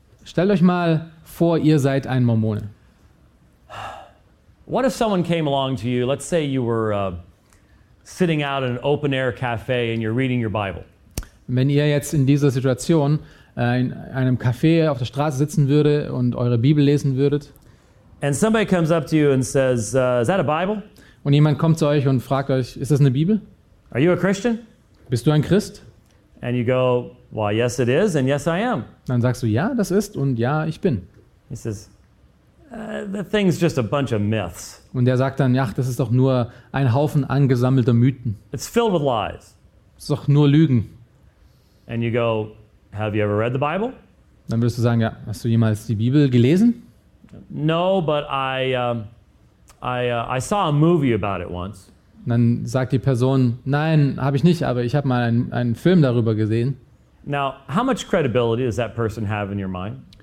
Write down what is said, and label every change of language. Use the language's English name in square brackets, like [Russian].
[German] Stellt euch mal vor, ihr seid ein Mormone. [English] What if someone came along to you, let's say you were sitting out in an open air cafe and you're reading your Bible. [German] Wenn ihr jetzt in dieser Situation in einem Café auf der Straße sitzen würde und eure Bibel lesen würdet. [English] And somebody comes up to you and says, is that a Bible? [German] Und jemand kommt zu euch und fragt euch, ist das eine Bibel? [English] Are you a Christian? [German] Bist du ein Christ? [English] And you go, well, yes, it is, and yes, I am. [German] Dann sagst du, ja, das ist, und ja, ich bin. [English] He says, the thing's just a bunch of myths. [German] Und er sagt dann, ja, das ist doch nur ein Haufen angesammelter Mythen. [English] It's filled with lies. [German] Ist doch nur Lügen. [English] And you go, have you ever read the Bible? [German] Dann würdest du sagen, ja, hast du jemals die Bibel gelesen? [English] No, but I saw a movie about it once. [German] Und dann sagt die Person, nein, habe ich nicht, aber ich habe mal einen Film darüber gesehen. [English] Now, how much credibility does that person have in your mind?